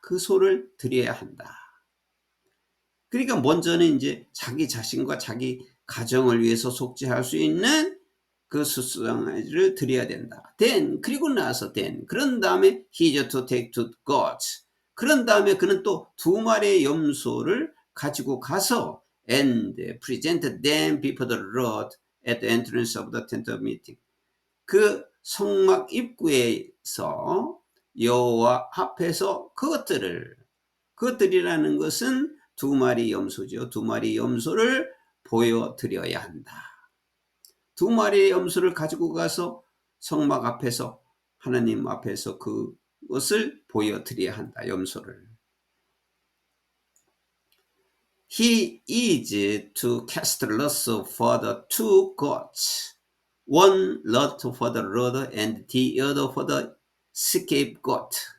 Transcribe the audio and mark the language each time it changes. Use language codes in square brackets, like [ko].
[ko] 그 소를 드려야 한다. 그러니까 먼저는 이제 자기 자신과 자기 가정을 위해서 속죄할 수 있는 그 수송아지를 드려야 된다. 그리고 나서 그런 다음에 [en] he is to take two goats. [ko] 그런 다음에 그는 또 두 마리의 염소를 가지고 가서 [en] and present them before the Lord at the entrance of the tent of meeting. [ko] 그 성막 입구에서 여호와 앞에서 그것들이라는 것은 두 마리 염소죠. 두 마리 염소를 보여드려야 한다. 두 마리의 염소를 가지고 가서 성막 앞에서, 하나님 앞에서 그것을 보여드려야 한다. 염소를. [en] He is to cast lots for the two goats, one lot for the Lord and the other for the scapegoat.